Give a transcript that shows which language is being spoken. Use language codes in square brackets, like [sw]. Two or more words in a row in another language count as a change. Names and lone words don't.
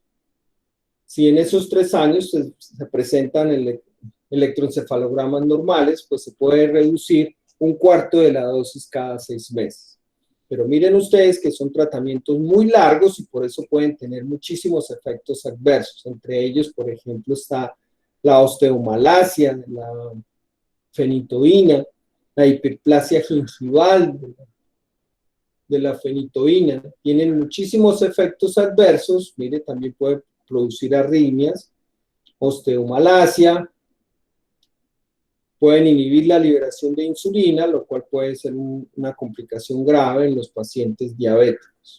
[es] Si en esos 3 años se presentan electroencefalogramas normales, pues se puede reducir 1/4 de la dosis cada 6 meses. Pero miren ustedes que son tratamientos muy largos y por eso pueden tener muchísimos efectos adversos. Entre ellos, por ejemplo, está la osteomalacia, la fenitoína, la hiperplasia gingival de la fenitoína. Tienen muchísimos efectos adversos. Mire, también puede producir arritmias, osteomalacia. Pueden inhibir la liberación de insulina, lo cual puede ser una complicación grave en los pacientes diabéticos.